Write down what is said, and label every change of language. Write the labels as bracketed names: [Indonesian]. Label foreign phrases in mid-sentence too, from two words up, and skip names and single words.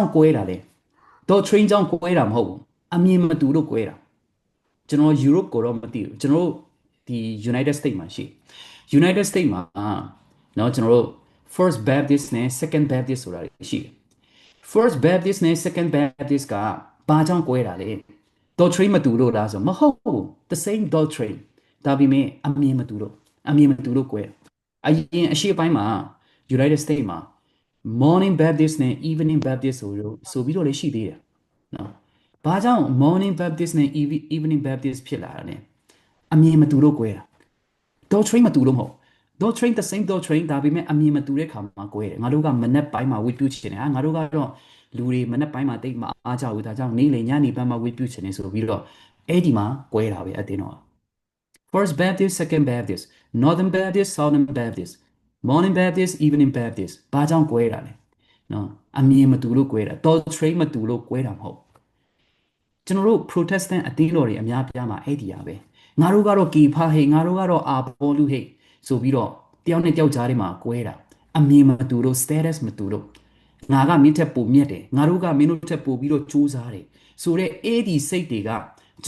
[Burmese] င့်ကွဲတာလဲ doctrine ကြောင့်ကွဲတာမဟုတ်ဘူးအမြင်မတူလို့ကွဲတာကျွန်တော် Europe ကိုတော့မသိဘူးကျွန်တော်တို့ဒီ [English] United States [Burmese] မှာရှိ United States မှာเนาะကျွန်တော်တို့ First Baptist နဲ့ Second Baptist ဆိုတာရှိတယ် First Baptist နဲ့ Second Baptist ကဘာကြောင့်ကွဲတာလဲ doctrine မတူလို့လားဆိုမဟုတ်ဘူး [English] the same doctrine [Burmese] ဒါပေမဲ့အမြင်မတူလို့ကွဲအရင်အရှိပိုင်းမှာ United States မှာ Morning Baptist နဲ့ Evening Baptist ဆိုပြီးတော့လည်းရှိသေးတယ်နော်ဘာကြောင့် Morning Baptist နဲ့ Evening Baptist ဖြစ်လာတာ လဲအမြင်မတူလို့ကွဲတာ doctrine မတူလို့မဟုတ် doctrine [English] the same doctrine [Burmese] ဒါပေမဲ့အမြင်မတူတဲ့ခါမှာကွဲတယ်ငါတို့ကမနက်ပိုင်းမှာဝိပုချင်တယ်ငါတို့ကတော့လူတွေမနက်ပိုင်းမှာတိတ်မအားကြဘူးဒါကြောင့်နေ့လည်ညနေပိုင်းမှာဝိပုချင်တယ်ဆိုပြီးတော့အဲ့ဒီမှာကွဲတာပဲအတင်းတော့ [English] First Baptist Second Baptist Northern Baptist Southern Baptist Morning Baptist Evening Baptist [Burmese] ဘာကြောင့်ကွဲတာလဲ နော်အမြင်မတူလို့ကွဲတာ doctrine မတူလို့ကွဲတာမဟုတ်ကျွန်တော်တို့ Protestant အသင်းတော်တွေအများပြားမှာအဲ့ဒီရပဲငါတို့ကတော့ကေဖာဟိငါတို့ကတော့အာဘောလူဟိဆိုပြီးတော့တယောက်နဲ့တယောက်ကြားထဲမှာကွဲတာအမြင်မတူလို့ status မတူလို့ငါကမင်းထက်ပိုမြတ်တယ်ငါတို့ကမင်းတို့ထက်ပိုပြီးတော့စူးစမ်းတယ်ဆိုတော့အဲ့ဒီစိတ်တွေကကျွန်